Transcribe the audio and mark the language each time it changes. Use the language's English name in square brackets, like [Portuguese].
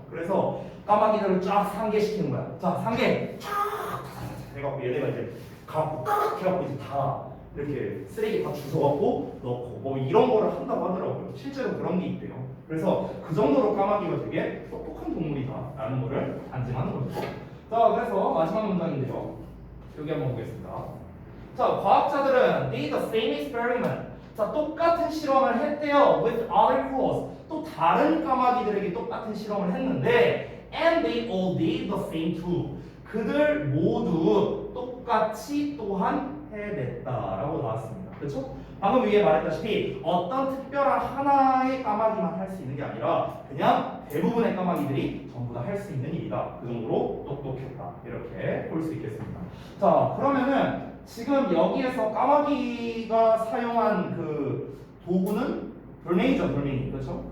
[Korean] 그래서 까마귀들을 쫙 상계시키는 거야. 자, 상계 쫙 해갖고 얘네가 이제 갖고 깍 해갖고 이제 다 이렇게 쓰레기 다 주워갖고 넣고 뭐 이런 거를 한다고 하더라고요. 실제로 그런 게 있대요. 그래서 그 정도로 까마귀가 되게 똑똑한 동물이다라는 거를 안증하는 거죠. 자, 그래서 마지막 문장인데요. 여기 한번 보겠습니다. [English] 자, 과학자들은 did the same experiment. [Korean] 자, 똑같은 실험을 했대요. [English] with other crows. [Korean] 또 다른 까마귀들에게 똑같은 실험을 했는데 and they all did the same too. 그들 모두 똑같이 또한 해냈다라고 나왔습니다. 그렇죠? 방금 위에 말했다시피 어떤 특별한 하나의 까마귀만 할 수 있는 게 아니라 그냥 대부분의 까마귀들이 전부 다 할 수 있는 일이다. 그 정도로 똑똑했다. 이렇게 볼 수 있겠습니다. 자, 그러면은 지금 여기에서 까마귀가 사용한 그 도구는 돌멩이죠, 돌멩이. 그렇죠?